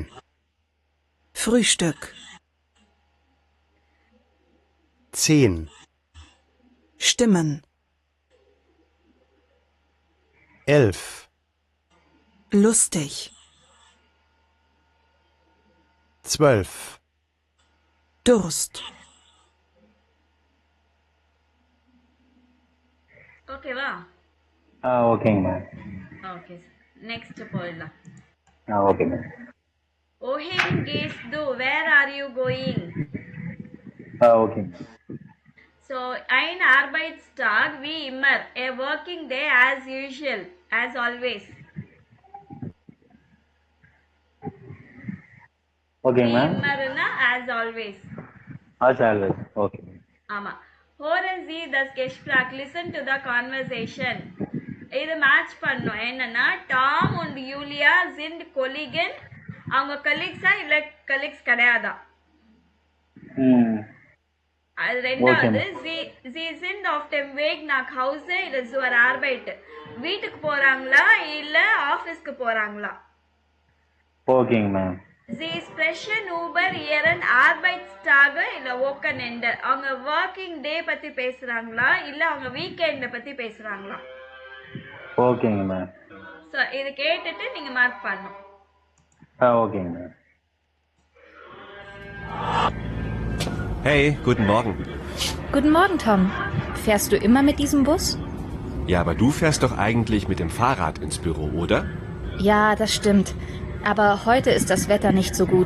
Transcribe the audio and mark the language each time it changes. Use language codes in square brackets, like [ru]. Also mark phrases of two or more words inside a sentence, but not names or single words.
[de] Frühstück. 10. Stimmen. 11. Lustig. 12. Durst. [ta] ஓகேவா? ஓகேங்க மேம். ஓகே. நெக்ஸ்ட் போயிடலாம். ஓகே மேம். [de] Wohin gehst du? [en] Where are you going? [ta] ஓகே மேம். [de] So, ein Arbeitstag wie immer. [en] A working day as usual, as always. [ta] ஓகே [de] Wie [ta] மேம். [en] immerனா as always. [ta] ஆல்வேஸ். ஓகே மேம். ஆமா. [de] Hören Sie das Gespräch. [en] Listen to the conversation. [ta] இது மேட்ச் பண்ணும். என்னன்னா டாம் und யூலியா [de] sind Kollegen. [ta] அவங்க கலீக்ஸா இல்ல கலீக்ஸ் கிடையாதா? அது ரெண்டாவது [de] sie sind auf dem Weg nach Hause oder zur Arbeit. [ta] வீட்டுக்கு போறாங்களா இல்ல ஆபீஸ்க்கு போறாங்களா? ஓகேங்க மேம். [de] Sie sprechen über ihren Arbeitstag இல்ல Wochenende. [ta] அவங்க [en] working day [ta] பத்தி பேசுறாங்களா இல்ல அவங்க வீக்கெண்ட் பத்தி பேசுறாங்களா? ஓகேங்க மேம். சோ இது கேட்டுட்டு நீங்க மார்க் பண்ணணும். ஓகேங்க மேம். [de] Hey, guten Morgen. Guten Morgen, Tom. Fährst du immer mit diesem Bus? Ja, aber du fährst doch eigentlich mit dem Fahrrad ins Büro, oder? Ja, das stimmt. Aber heute ist das Wetter nicht so gut.